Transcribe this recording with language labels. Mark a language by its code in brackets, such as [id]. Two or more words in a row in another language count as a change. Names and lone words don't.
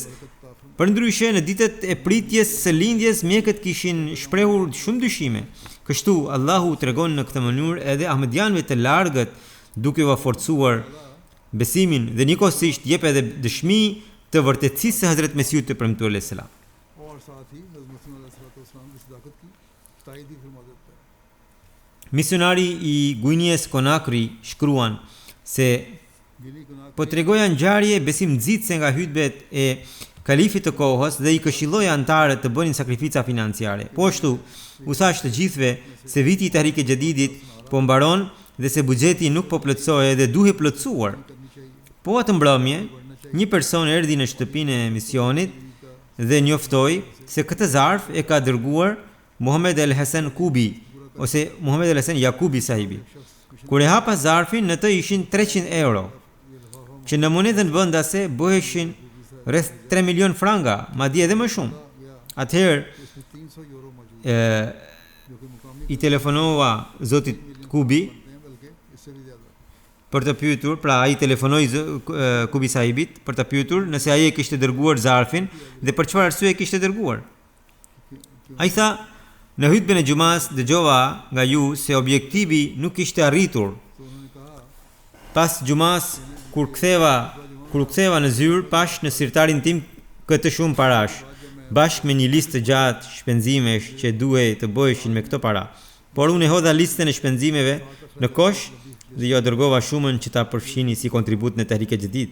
[sq] Përndryshe në ditët e pritjes së lindjes mjekët kishin shprehur shumë dyshime. Kështu Allahu tregon në këtë mënyrë edhe ahmedianëve të largët duke u forcuar besimin dhe njëkohësisht jep edhe dëshmi të vërtetësisë së Hazrat Mesiut të premtuar selam. [ur] اور ساتھ ہی حضرت مسیح علیہ السلام کی صداقت کی تائید بھی فرما دیتا ہے [sq] Misionari i Guinies Conakry shkruan se [ur] گنی گناہ [sq] po tregoja ngjarje besim nxitse nga hutbet e kalifit të kohës dhe i këshilloja antarët të bënin sakrifica financiare. Po ashtu, u thash të gjithëve se viti i Tehrik e Jadidit po mbaron dhe se buxheti nuk po plotësohej dhe duhet plotësuar. [ur] کرنی چاہیے [sq] Po atë mbrëmje, një person erdhi në shtëpinë e misionit dhe njoftoi se këtë zarf e ka dërguar Muhammed El Hasan Kubi ose Muhammed El Hasan Yakubi sahibi. Kur e hapa zarfin, në të ishin 300 euro, që në monedën vendase bëheshin rreth 3 milion franga, madje edhe më shumë. Atëherë [ur] اس میں 300 یورو موجود [sq] e, [ur] جو کہ مقامی [sq] i telefonova zotit Kubi [ur] ہیں بلکہ اس سے بھی زیادہ [sq] për të pyetur, pra ai telefonoi Kubi sahibit për të pyetur nëse ai e kishte dërguar zarfin dhe për çfarë arsye e kishte dërguar. Ai tha, në hutben e xumas dëgjova nga ju se objektivi nuk ishte arritur. [ur] تو انہوں نے کہا [sq] Pas xumas kur u ktheva në zyrë, pash në sirtarin tim këtë shumë parash, bashkë me një listë të gjatë shpenzimesh që duhej të bëheshin me këto para. Por unë e hodha listën e shpenzimeve në kosh dhe jo dërgova shumën që ta përfshini si kontribut në Tehrik e Jadid.